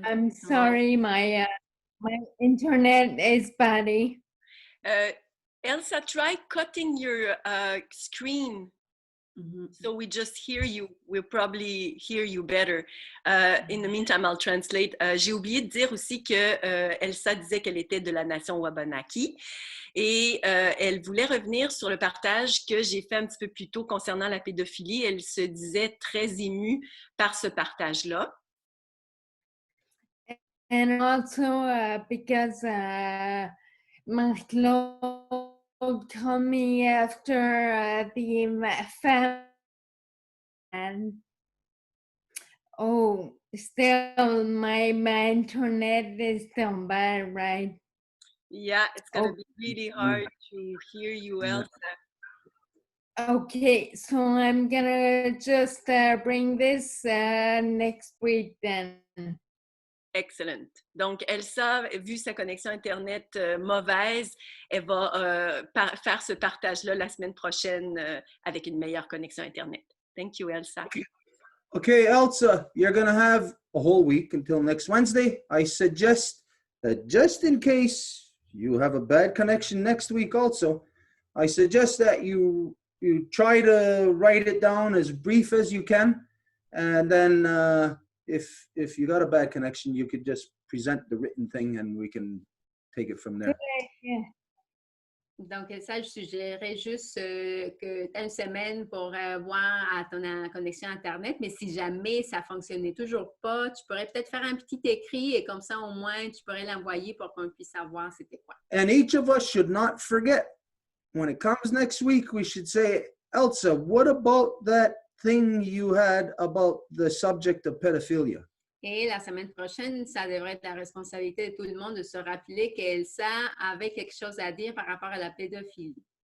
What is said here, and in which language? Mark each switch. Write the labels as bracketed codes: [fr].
[en] I'm sorry, my internet is bad. Elsa, try cutting your screen. Mm-hmm. So we just hear you. We'll probably hear you better. In the meantime, I'll translate. [fr] J'ai oublié de dire aussi que Elsa disait qu'elle était de la nation Wabanaki et elle voulait revenir sur le partage que j'ai fait un petit peu plus tôt concernant la pédophilie. Elle se disait très émue par ce partage-là. [en] And also because my Lord told me after the famine. And still my internet is still bad, right? Yeah, it's going to be really hard to hear you, Elsa. Okay, so I'm gonna just bring this next week then. Excellent. [fr] Donc, Elsa, vu sa connexion Internet mauvaise, elle va faire ce partage-là la semaine prochaine avec une meilleure connexion Internet. [en] Thank you, Elsa. Okay, Elsa, you're going to have a whole week until next Wednesday. I suggest that just in case you have a bad connection next week also, I suggest that you try to write it down as brief as you can. And then if you got a bad connection, you could just present the written thing and we can take it from there. Yeah. [fr] Donc, ça, je suggérerais juste que tu as une semaine pour voir à ton connexion Internet, mais si jamais ça ne fonctionnait toujours pas, tu pourrais peut-être faire un petit écrit et comme ça, au moins, tu pourrais l'envoyer pour qu'on puisse savoir c'était quoi. [en] And each of us should not forget, when it comes next week, we should say, Elsa, what about that thing you had about the subject of pedophilia? [fr] Et la semaine prochaine, ça devrait être la responsabilité de tout le monde de se rappeler qu'Elsa avait quelque chose à dire par rapport à la pédophilie.